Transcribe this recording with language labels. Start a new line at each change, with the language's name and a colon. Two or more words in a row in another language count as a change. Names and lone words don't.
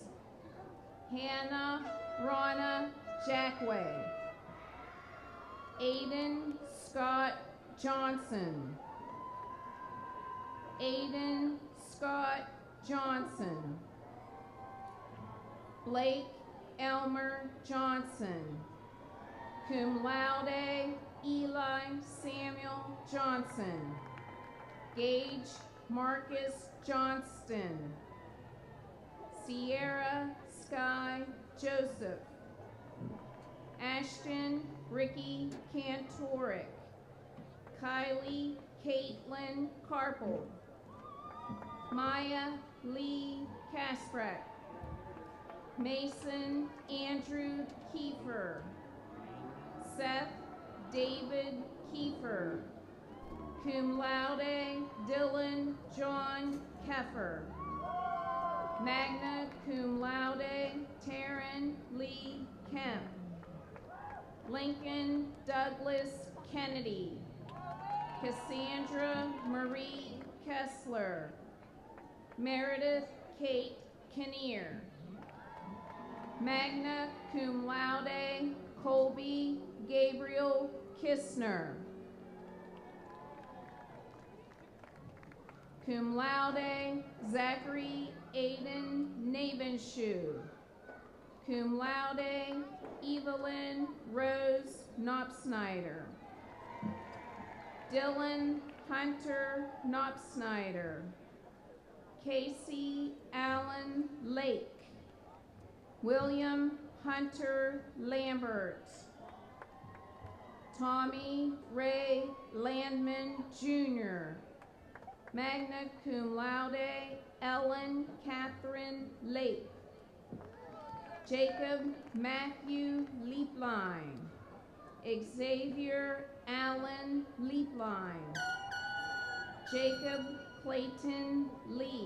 English: Hannah Ronna Jackway. Aiden Scott Johnson. Aiden Scott Johnson. Blake Elmer Johnson.
Latin: Cum laude,
English: Eli Samuel Johnson. Gage Marcus Johnston. Sierra Sky Joseph. Ashton Ricky Kantorick. Kylie Caitlin Carpel. Maya Lee Kasprek. Mason Andrew Kiefer. Seth David Kiefer.
Latin: Cum laude,
English: Dylan John Keffer.
Latin: Magna cum laude,
English: Taryn Lee Kemp. Lincoln Douglas Kennedy. Cassandra Marie Kessler. Meredith Kate Kinnear.
Latin: Magna cum laude,
English: Colby Gabriel Kistner.
Latin: Cum laude,
English: Zachary Aiden Navenshoe.
Latin: Cum laude,
English: Evelyn Rose Knopsnyder. Dylan Hunter Knopsnyder. Casey Allen Lake. William Hunter Lambert. Tommy Ray Landman Jr.
Latin: Magna cum laude,
English: Ellen Catherine Lake. Jacob Matthew Leapline. Xavier Allen Leapline. Jacob Clayton Lee.